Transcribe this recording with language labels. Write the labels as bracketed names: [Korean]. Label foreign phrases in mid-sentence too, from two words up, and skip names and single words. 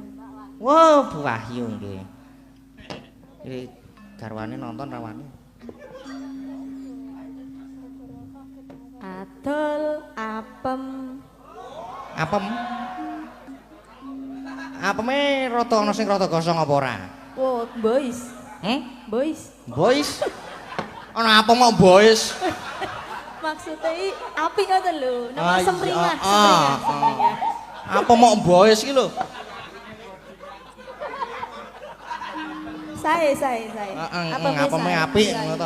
[Javanese] Wow, Bu Wahyu nggih. Iki garwane nonton rawane. Adol apem. Apem? Apeme rada ana sing rada gosong apa ora? [English] Oh, boys. Boys. Boys? [Javanese] Ana apa mau boys? [Indonesian] Maksudnya api [Javanese] ngoten lho, nama Ah, semringan, iya, semringan. Apa mau boys iki lho? Saya. Apeme apik ngono to.